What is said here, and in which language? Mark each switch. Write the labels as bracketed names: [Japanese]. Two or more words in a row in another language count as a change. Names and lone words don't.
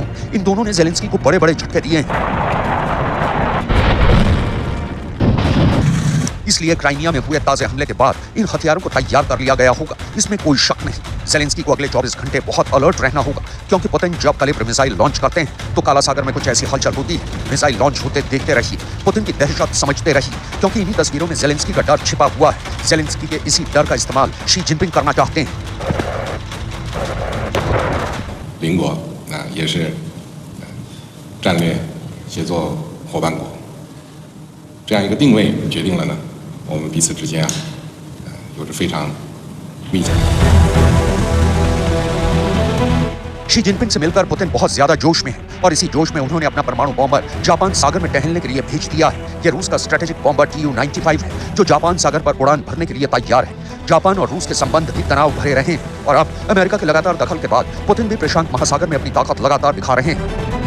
[Hindi] इन दोनों ने जेलेंस्की को बड़े बड़े झटके दिए हैं। इसलिए क्राइमिया में हुए ताजे हमले के बाद इन हथियारों को तैयार कर लिया गया होगा, इसमें कोई शक नहीं। जेलेंस्की को अगले 24 घंटे बहुत अलर्ट रहना होगा क्योंकि पुतिन जब कैलिब्र [English] missile launch [Hindi] करते हैं तो काला सागर में कुछ ऐसी हलचल होती है। [English] missile launch [Hindi] होते देखते रहिए, पुतिन की दहशत समझते रहिए क्योंकि इन्हीं तस्वीरों में जेलेंस्की का डर छिपा हुआ है। जेलेंस्की के इसी डर का इस्तेमाल शी जिनपिंग करना चाहते हैं। [Chinese] 邻国也是战略协作伙伴国，这样一个定位决定了呢，我们彼此之间有着非常密切。 [Hindi] शी जिनपिंग से मिलकर पुतिन बहुत ज्यादा जोश में है और इसी जोश में उन्होंने अपना परमाणु बॉम्बर जापान सागर में टहलने के लिए भेज दिया है। यह रूस का [English] strategic bomber [Hindi] Tu-95 है जो जापान सागर पर उड़ान भरने के लिए तैयार है। जापान और रूस के संबंध भी तनाव भरे रहे हैं और अब अमेरिका के लगातार दखल के बाद पुतिन भी प्रशांत महासागर में अपनी ताकत लगातार दिखा रहे हैं।